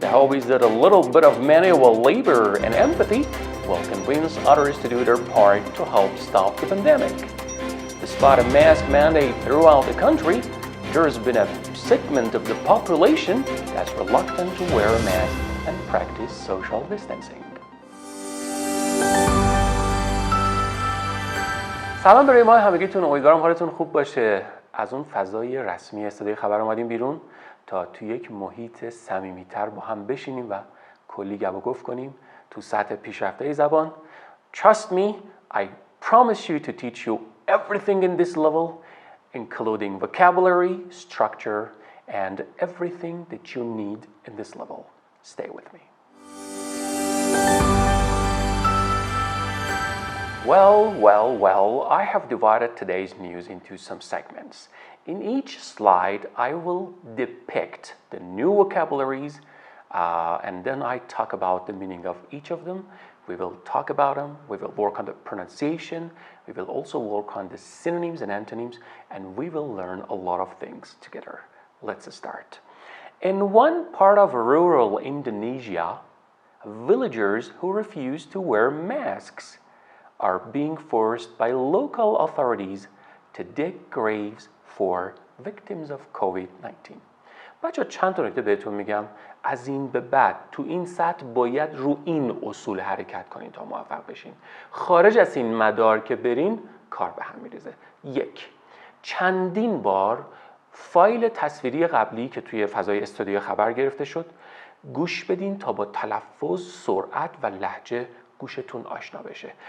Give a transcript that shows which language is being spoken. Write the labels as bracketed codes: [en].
[en] The hope is that a little bit of manual labor and empathy will convince others to do their part to help stop the pandemic. Despite a mask mandate throughout the country, there has been a segment of the population that's reluctant to wear a mask and practice social distancing. [fa] سلام برای ما همگیتون، امیدوارم حالتون خوب باشه. از اون فضای رسمی صدای خبر اومدیم بیرون تا تو یک محیط صمیمیتر با هم بشینیم و کلی گپ و گفت کنیم تو سطح پیشرفته زبان. [en] Trust me, I promise you to teach you everything in this level, including vocabulary, structure, and everything that you need in this level. Stay with me. Well, I have divided today's news into some segments. In each slide, I will depict the new vocabularies, and then I talk about the meaning of each of them. We will talk about them, we will work on the pronunciation, we will also work on the synonyms and antonyms, and we will learn a lot of things together. Let's start. In one part of rural Indonesia, villagers who refuse to wear masks are being forced by local authorities to dig graves for victims of COVID-19. [fa] بچه چند تا نکته بهتون میگم. از این به بعد تو این سطح باید رو این اصول حرکت کنین تا موفق بشین. خارج از این مدار که برین کار به هم میریزه. یک، چندین بار فایل تصویری قبلی که توی فضای استودیو خبر گرفته شد گوش بدین تا با تلفظ، سرعت و لهجه گوشتون آشنا بشه.